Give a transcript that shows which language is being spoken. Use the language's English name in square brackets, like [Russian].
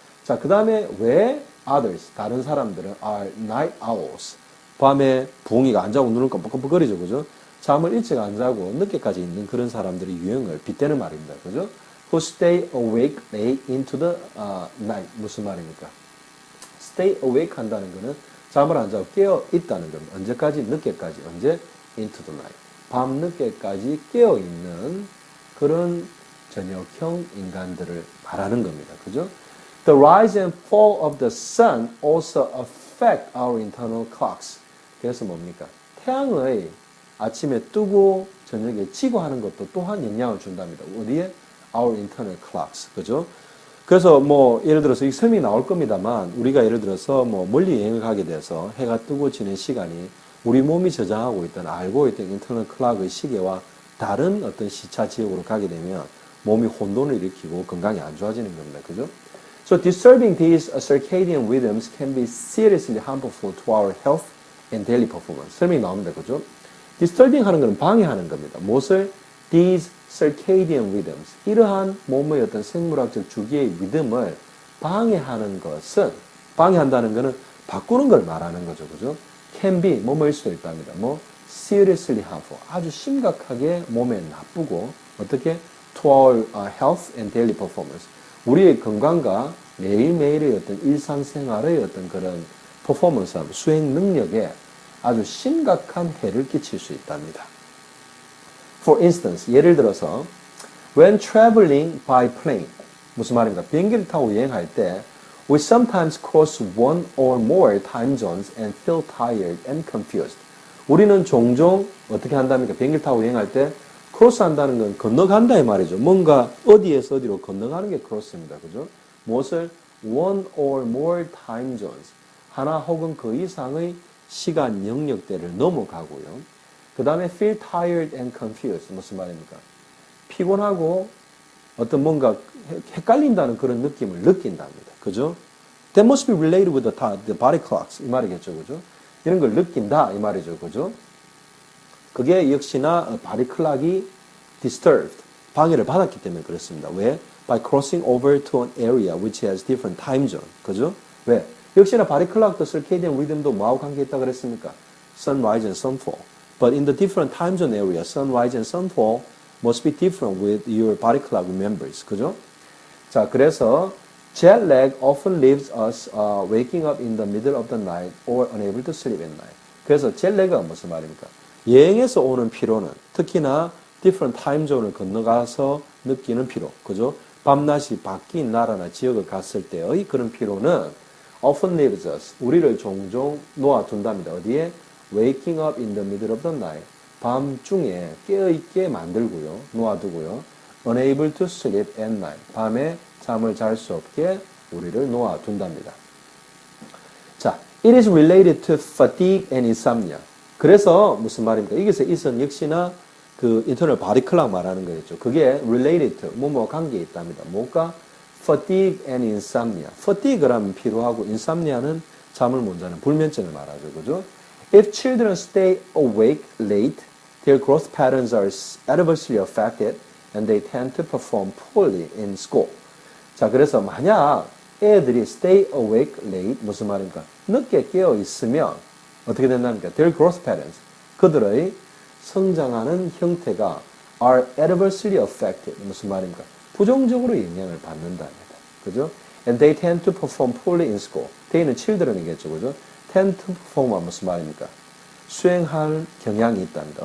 [Korean] 자, 그 다음에 왜 others, 다른 사람들은 [English] are night owls. [Korean] 밤에 부엉이가 안 자고 눈을 껌뻑껌뻑거리죠. 그죠? 잠을 일찍 안 자고 늦게까지 있는 그런 사람들의 유형을 빗대는 말입니다. 그죠? [English] who stay awake late into the night. [Korean] 무슨 말입니까? stay awake 한다는 거는 잠을 안 자고 깨어 있다는 겁니다. 언제까지? 늦게까지. 언제? [English] into the night. [Korean] 밤 늦게까지 깨어 있는 그런 저녁형 인간들을 말하는 겁니다. 그죠? [English] The rise and fall of the sun also affect our internal clocks. [Korean] 그래서 뭡니까? 태양의 아침에 뜨고 저녁에 지고 하는 것도 또한 영향을 준답니다. 어디에? [English] Our internal clocks. [Korean] 그죠? 그래서 뭐 예를 들어서 이 설명이 나올 겁니다만 우리가 예를 들어서 뭐 멀리 여행을 가게 돼서 해가 뜨고 지는 시간이 우리 몸이 저장하고 있던 알고 있던 인터널 클락의 시계와 다른 어떤 시차 지역으로 가게 되면 몸이 혼돈을 일으키고 건강이 안 좋아지는 겁니다. 그죠? [English] So disturbing these circadian rhythms can be seriously harmful to our health and daily performance. [Korean] 설명이 나옵니다. 그죠? disturbing 하는 것은 방해하는 겁니다. 무엇을? [English] These circadian rhythms. [Korean] 이러한 몸의 어떤 생물학적 주기의 리듬을 방해하는 것은, 방해한다는 것은 바꾸는 걸 말하는 거죠. 그죠? [English] can be, [Korean] 뭐뭐일 수도 있답니다. [English] 뭐, seriously harmful. [Korean] 아주 심각하게 몸에 나쁘고, 어떻게? [English] to our health and daily performance. [Korean] 우리의 건강과 매일매일의 어떤 일상생활의 어떤 그런 퍼포먼스, 수행 능력에 아주 심각한 해를 끼칠 수 있답니다. [English] For instance, [Korean] 예를 들어서 [English] when traveling by plane, [Korean] 무슨 말입니까? 비행기를 타고 여행할 때 [English] we sometimes cross one or more time zones and feel tired and confused. [Korean] 우리는 종종 어떻게 한답니까? 비행기를 타고 여행할 때 크로스 한다는 건 건너간다 이 말이죠. 뭔가 어디에서 어디로 건너가는 게 크로스입니다. 그죠? 무엇을? [English] one or more time zones. [Korean] 하나 혹은 그 이상의 시간 영역대를 넘어가고요. 그 다음에 [English] feel tired and confused. [Korean] 무슨 말입니까? 피곤하고 어떤 뭔가 헷갈린다는 그런 느낌을 느낀답니다. 그죠? [English] That must be related with the body clocks. [Korean] 이 말이겠죠. 그죠? 이런 걸 느낀다. 이 말이죠. 그죠? 그게 역시나 body clock이 disturbed. 방해를 받았기 때문에 그렇습니다. 왜? [English] By crossing over to an area which has different time zone. [Korean] 그죠? 왜? 역시나 body clock도 circadian rhythm도 뭐하고 관계있다 그랬습니까? [English] Sunrise and sunfall. But in the different time zone area, sunrise and sunfall must be different with your body clock members. [Korean] 그죠? 자, 그래서 [English] jet lag often leaves us waking up in the middle of the night or unable to sleep at night. [Korean] 그래서 jet lag가 무슨 말입니까? 여행에서 오는 피로는 특히나 [English] different time zone [Korean] 을 건너가서 느끼는 피로. 그죠? 밤낮이 바뀐 나라나 지역을 갔을 때의 그런 피로는 [English] often leaves us. [Korean] 우리를 종종 놓아둔답니다. 어디에? [English] Waking up in the middle of the night. [Korean] 밤중에 깨어있게 만들고요. 놓아두고요. [English] Unable to sleep at night. [Korean] 밤에 잠을 잘 수 없게 우리를 놓아둔답니다. 자, [English] it is related to fatigue and insomnia. [Korean] 그래서 무슨 말입니까? 여기서 이선 역시나 그 인터널 바디 클락 말하는 거겠죠. 그게 [English] related to, [Korean] 뭐뭐 관계에 있답니다. 뭐가? [English] fatigue and insomnia. [Korean] fatigue라면 피로하고 insomnia는 잠을 못 자는 불면증을 말하죠. 그죠? [English] If children stay awake late, their growth patterns are adversely affected and they tend to perform poorly in school. [Korean] 자, 그래서 만약 애들이 [English] stay awake late, [Korean] 무슨 말입니까? 늦게 깨어 있으면 어떻게 된답니까? [English] Their growth patterns. [Korean] 그들의 성장하는 형태가 [English] are adversely affected. [Korean] 무슨 말입니까? 부정적으로 영향을 받는답니다. 그죠? [English] And they tend to perform poorly in school. [Korean] they는 children이겠죠. 그죠? [English] tend to perform [Korean] 무슨 말입니까? 수행할 경향이 있답니다.